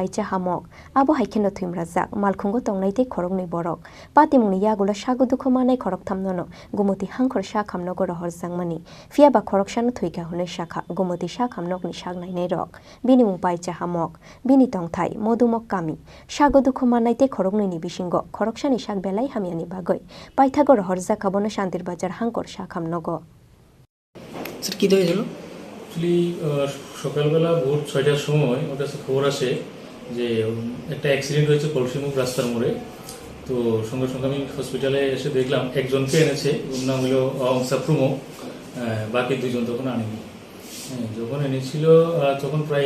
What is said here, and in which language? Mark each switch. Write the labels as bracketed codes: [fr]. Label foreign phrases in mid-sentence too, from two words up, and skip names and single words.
[trp] cha hamok abo haikeno thimrajak malkhungo tongnaite khorokni borok patimungni yagulo sagudukho manai khorok thamnono gumoti hangkhor sha khamnogo rohor jangmani fiaba khoroksano thuika hune shakha gumoti sha khamnokni sagnai nei rok bini mungpai cha hamok bini tongthai modumok kami sagudukho manaite khorokni bisingo khoroksani sak belai hamiani bagoi paithago rohor jakhabono shantir bazar hangkor sha khamnogo [bn] স্যার কি হয়েছিল অ্যাকচুয়ালি সকালবেলা ভোর 6টার সময় আমার কাছে খবর আসে যে একটা অ্যাক্সিডেন্ট হয়েছে কলসিমুখ রাস্তার মোড়ে তো সঙ্গে সঙ্গে আমি হসপিটালে এসে দেখলাম একজনকে এনেছে ওর নাম হলো অংসাপ্রুমো বাকি দুজন তখন আনেনি যখন এনেছিল তখন প্রায়